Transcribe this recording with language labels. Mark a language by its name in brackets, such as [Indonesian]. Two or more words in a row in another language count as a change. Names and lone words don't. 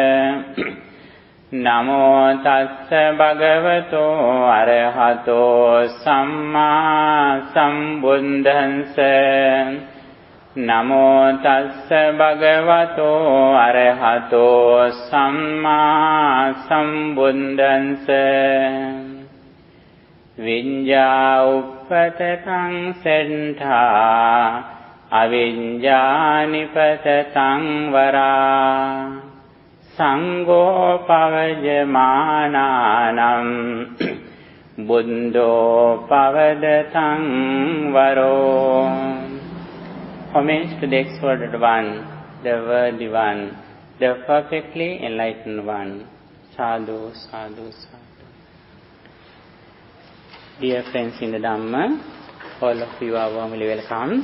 [Pali] Namo tassa bhagavato arahato samma sambuddhassa Namo tassa bhagavato arahato samma sambuddhassa Vinja uppatataṃ settha avinja nipatataṃ vara Sangho pavajamanānaṃ buddho pavadataṃ varo [English] Homage to the exalted one, the worthy one, the perfectly enlightened one. [Pali] Sadhu, sadhu, sadhu. [English] Dear friends in the Dhamma, all of you are warmly welcome.